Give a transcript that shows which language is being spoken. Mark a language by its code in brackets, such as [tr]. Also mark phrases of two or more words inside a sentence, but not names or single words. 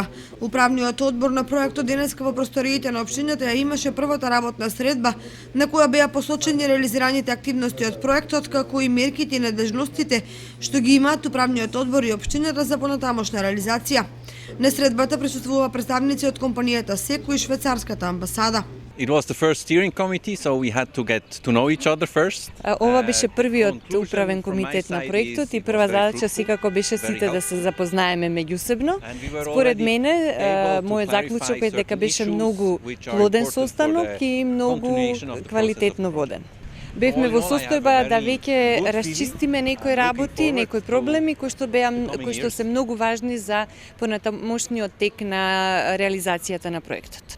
[mk] Управниот одбор на проектот денеска во просториите на општината ја имаше првата работна средба, на која беа посочени реализираните активности од проектот, како и мерките и надежностите што ги имаат управниот одбор и општината за понатамошна реализација. На средбата присуствува представници од компанијата СЕКО и швајцарската амбасада. [en] It was the first steering committee, so we had to get to know each other first. [mk] Ова беше првиот управен комитет на проектот и прва задача секако беше сите да се запознаеме меѓусебно. Според мене, мојот заклучок е дека беше многу плоден состанок и многу квалитетно воден. Бевме во состојба да веќе расчистиме некои работи, некои проблеми кои што се многу важни за понатамошниот тек на реализацијата на проектот.